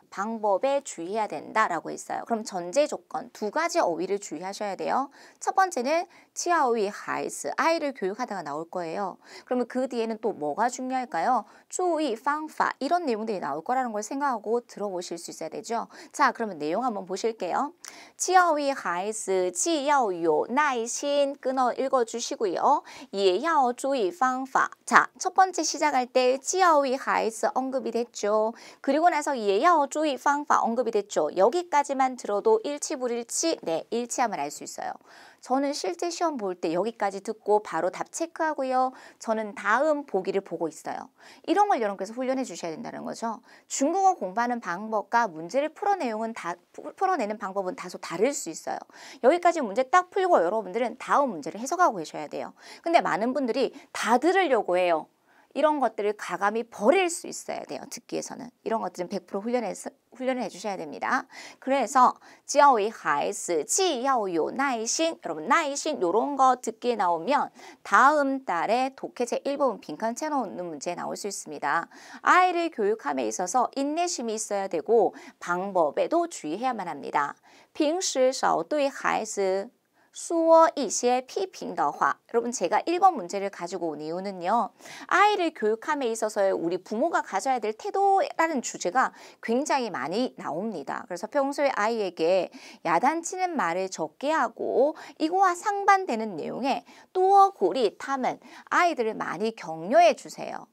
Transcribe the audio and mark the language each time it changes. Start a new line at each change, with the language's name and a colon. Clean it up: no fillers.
Korean: 방법에 주의해야 된다라고 했어요. 그럼 전제 조건 2가지 어휘를 주의하셔야 돼요. 첫 번째는
Chinese: 教育孩子,
Korean: 아이를 교육하다가 나올 거예요. 그러면 그 뒤에는 또 뭐가 중요할까요?
Chinese: 注意方法,
Korean: 이런 내용들이 나올 거라는 걸 생각하고 들어보실 수 있어야 되죠. 자, 그러면 내용 한번 보실게요.
Chinese: 教育孩子既要有耐心,
Korean: 끊어 읽어주시고요.
Chinese: 也要注意方法.
Korean: 자, 첫 번째 시작할 때
Chinese: 教育孩子
Korean: 언급이 됐죠. 그리고 나서
Chinese: 也要注意方法
Korean: 언급이 됐죠. 여기까지만 들어도 일치불일치, 네, 일치함을 알 수 있어요. 저는 실제 시험 볼 때 여기까지 듣고 바로 답 체크하고요. 저는 다음 보기를 보고 있어요. 이런 걸 여러분께서 훈련해 주셔야 된다는 거죠. 중국어 공부하는 방법과 문제를 풀어내는 방법은 다소 다를 수 있어요. 여기까지 문제 딱 풀고 여러분들은 다음 문제를 해석하고 계셔야 돼요. 근데 많은 분들이 다 들으려고 해요. 이런 것들을 가감히 버릴 수 있어야 돼요. 듣기에서는. 이런 것들은 100% 훈련을 해주셔야 됩니다. 그래서
Chinese: 教育孩子既要有耐心,
Korean: 여러분
Chinese: 耐心
Korean: 이런 거 듣기에 나오면 다음 달에 독해 제1부분 빈칸 채워놓는 문제 나올 수 있습니다. 아이를 교육함에 있어서 인내심이 있어야 되고 방법에도 주의해야만 합니다.
Chinese: 平时少对孩子说一些批评的话.
Korean: 여러분 제가 1번 문제를 가지고 온 이유는요. 아이를 교육함에 있어서 우리 부모가 가져야 될 태도라는 주제가 굉장히 많이 나옵니다. 그래서 평소에 아이에게 야단치는 말을 적게 하고 이거와 상반되는 내용에 또
Chinese: 鼓励他们
Korean: 아이들을 많이 격려해 주세요.